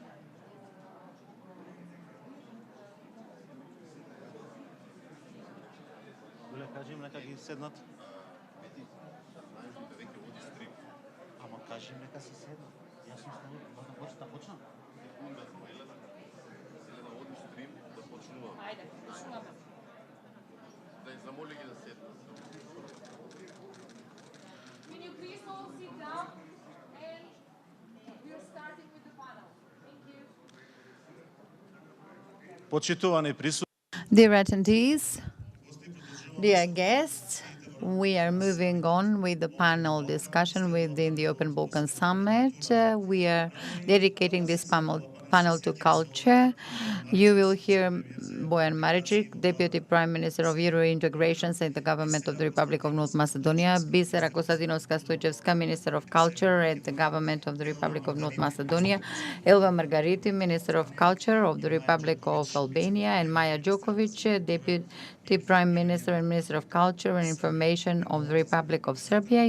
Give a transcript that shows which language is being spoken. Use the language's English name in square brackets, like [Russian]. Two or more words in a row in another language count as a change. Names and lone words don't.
[Macedonian] Оле, кажи им нека ги седнат. Ама кажи им нека си седнат. Јас сум ставил да почнам. Елена, оди стрим да почнувам. Ајде, почнуваме. Да им замоли ги да седнат. [English] Can you please all sit down and we are starting with the panel. Thank you. [Macedonian] Почитувани присутни. [English] Dear attendees, dear guests, we are moving on with the panel discussion within the Open Balkan Summit. We are dedicating this panel to culture. You will hear Bojan Maričić, Deputy Prime Minister of Euro Integrations in the Government of the Republic of North Macedonia, Bisera Kostadinovska-Stojčevska, Minister of Culture at the Government of the Republic of North Macedonia, Elva Margariti, Minister of Culture of the Republic of Albania, and Maja Đoković, Deputy Prime Minister and Minister of Culture and Information of the Republic of Serbia.